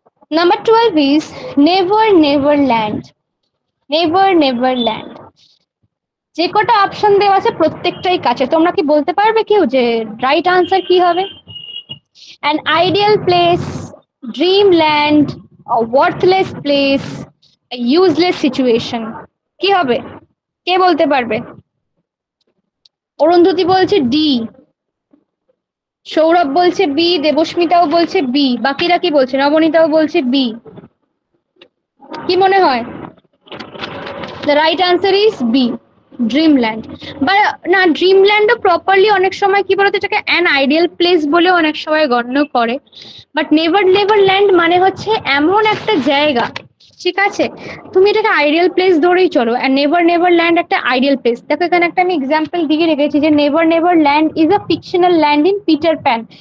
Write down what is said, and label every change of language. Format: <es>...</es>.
<en>Number 12 is never never land. Never never land.</en> <bn>যে কটা option দেওয়া আছে প্রত্যেকটাই কাছে, তোমরা কি বলতে পারবে কেউ যে রাইট আনসার কি হবে?</bn> <en>An ideal place, dreamland, a worthless place, a useless situation.</en> <bn>কি হবে? কে বলতে পারবে? অরুন্ধতী বলছে ডি, সৌরভ বলছে বি, দেবস্মিতাও বলছে বি, বাকিরা কি বলছে? নবনীতাও বলছে বি। কি মনে হয়?</bn> <en>The right answer is B, dreamland.</en> <bn>বা না, ড্রিমল্যান্ডও প্রপারলি অনেক সময় কি বলতো এটাকে</bn> <en>an ideal place</en> <bn>বলে অনেক সময় গণ্য করে, বাট</bn> <en>never never land</en> <bn>মানে হচ্ছে এমন একটা জায়গা, ঠিক আছে? তুমি এটাকে আইডিয়াল প্লেস ধরেই চলো, আর</bn> <en>never never land</en> <bn>একটা আইডিয়াল প্লেস। দেখো এখানে একটা আমি এক্সাম্পল দিয়ে রেখেছি যে</bn> <en>Never never land is a fictional land in Peter Pan.</en>